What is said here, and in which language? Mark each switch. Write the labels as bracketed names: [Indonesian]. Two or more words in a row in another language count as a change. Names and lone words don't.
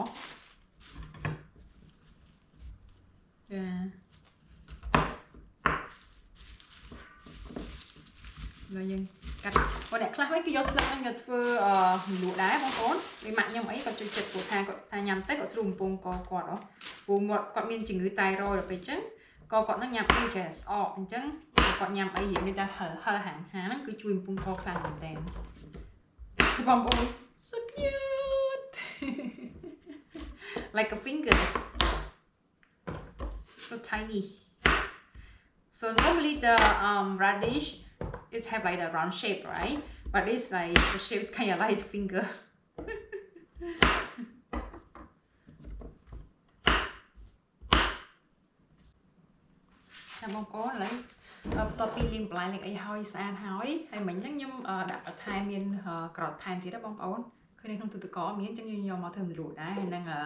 [Khmer] ចាហើយយើងកាត់បងអ្នកខ្លះវិញគេយកស្លឹកហ្នឹងយកធ្វើលក់ដែរបងប្អូន វាម៉ាក់ខ្ញុំអីគាត់ជួយចិត្តព្រោះថាគាត់ថាញ៉ាំទៅគាត់ស្រួលបំពង់កគាត់ហ៎ពូមាត់គាត់មានជំងឺតៃរ៉ុយដល់ពេលអញ្ចឹងកគាត់ហ្នឹងញ៉ាំអីចេះស្អកអញ្ចឹងគាត់ញ៉ាំអីនិយាយថាហឹលហាងហ្នឹងគឺជួយបំពង់កខ្លាំងមែនតើបងប្អូន [English] so cute like a finger so tiny so normally the radish it have like a round shape right but it's like the shape is kind of like a finger [Khmer] បងប្អូនឥឡូវបន្ទាប់ពីលាងបន្លែលាងអីហើយស្អាតហើយមិញហ្នឹងខ្ញុំដាក់បន្ថែមមានក្រត់ថែមទៀតបងប្អូនឃើញនៅក្នុងទូទឹកកកមានអញ្ចឹងយើងយកមកធ្វើម្លូកដែរហើយនឹង